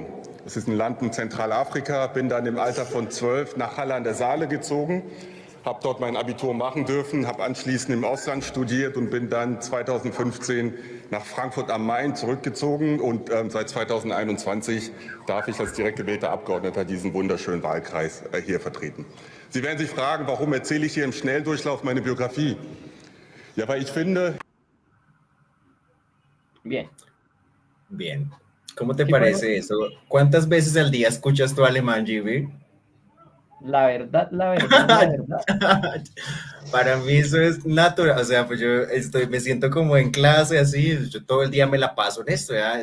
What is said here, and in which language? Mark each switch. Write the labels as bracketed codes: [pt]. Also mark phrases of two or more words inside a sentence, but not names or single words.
[de] Das ist ein Land in Zentralafrika, bin dann im Alter von 12 nach Halle an der Saale gezogen, habe dort mein Abitur machen dürfen, habe anschließend im Ausland studiert und bin dann 2015 nach Frankfurt am Main zurückgezogen und seit 2021 darf ich als direkt gewählter Abgeordneter diesen wunderschönen Wahlkreis hier vertreten. Sie werden sich fragen, warum erzähle ich hier im Schnelldurchlauf meine Biografie? Ja, weil ich finde... [es] Bien. ¿Cómo te parece eso? ¿Cuántas veces al día escuchas tu alemán, Jimmy? La verdad, la verdad, la verdad. Para mí eso es natural, o sea, pues yo me siento como en clase así, yo todo el día me la paso en esto, ¿ya?